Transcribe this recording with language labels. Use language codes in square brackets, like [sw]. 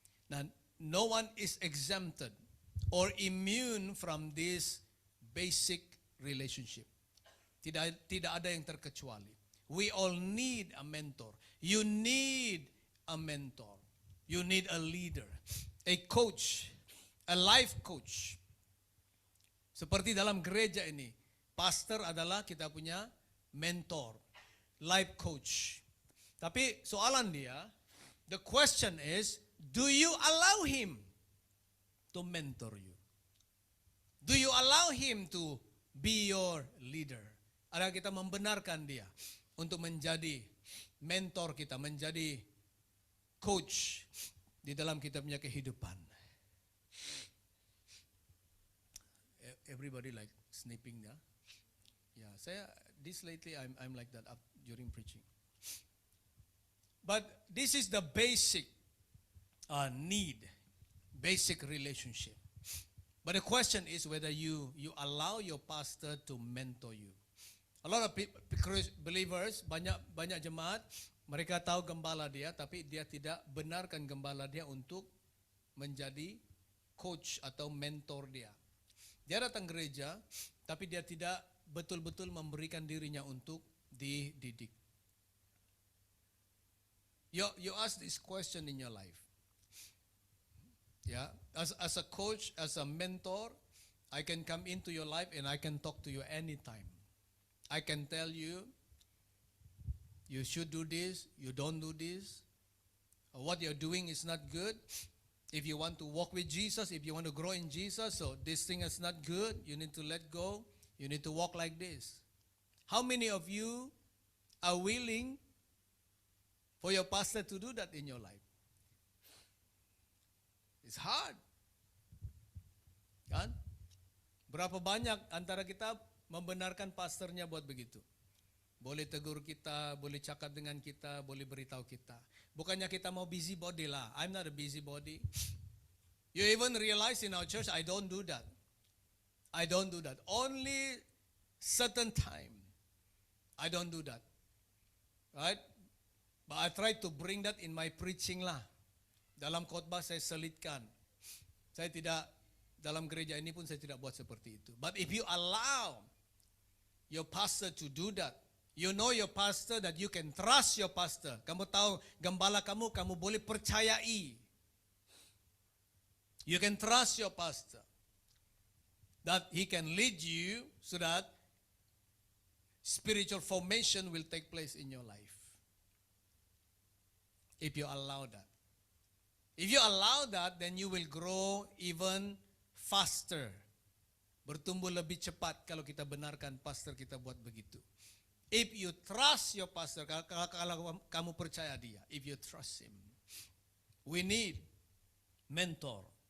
[ms] Nah, no one is exempted or immune from this basic relationship. Tidak ada yang terkecuali. [en] We all need a mentor. You need a mentor. You need a leader, a coach, a life coach. [ms] Seperti dalam gereja ini, pastor adalah kita punya mentor, life coach. Tapi soalan dia, [en] the question is, do you allow him to mentor you? Do you allow him to be your leader? [ms] Adakah kita membenarkan dia untuk menjadi mentor kita, menjadi coach di dalam kita punya kehidupan? [en] Everybody like snipping, ya. Yeah, this lately I'm like that up during preaching. But this is the basic need, basic relationship. But the question is whether you allow your pastor to mentor you. A lot of believers, [ms] banyak jemaat, mereka tahu gembala dia, tapi dia tidak benarkan gembala dia untuk menjadi coach atau mentor dia. Dia datang gereja, tapi dia tidak betul-betul memberikan dirinya untuk dididik. [en] You ask this question in your life. Yeah, as a coach, as a mentor, I can come into your life and I can talk to you anytime. I can tell you, you should do this, you don't do this. What you're doing is not good. If you want to walk with Jesus, if you want to grow in Jesus, so this thing is not good, you need to let go. You need to walk like this. How many of you are willing for your pastor to do that in your life? It's hard. [ms] Kan? Berapa banyak antara kita membenarkan pastornya buat begitu? Boleh tegur kita, boleh cakap dengan kita, boleh beritahu kita. Bukannya kita mau busybody lah. [en] I'm not a busybody. You even realize in our church, I don't do that. I don't do that. Only certain time. I don't do that. Right? But I try to bring that in my preaching lah. [ms] Dalam khotbah saya selitkan. Saya tidak, dalam gereja ini pun saya tidak buat seperti itu. [en] But if you allow your pastor to do that, you know your pastor, that you can trust your pastor. [ms] Kamu tahu gembala kamu boleh percayai. [en] You can trust your pastor. That he can lead you so that spiritual formation will take place in your life. If you allow that. If you allow that, then you will grow even faster. [ms] bertumbuh lebih cepat kalau kita benarkan pastor kita buat begitu. [en] If you trust your pastor, [ms] kalau kamu percaya dia, [en] if you trust him. We need mentor.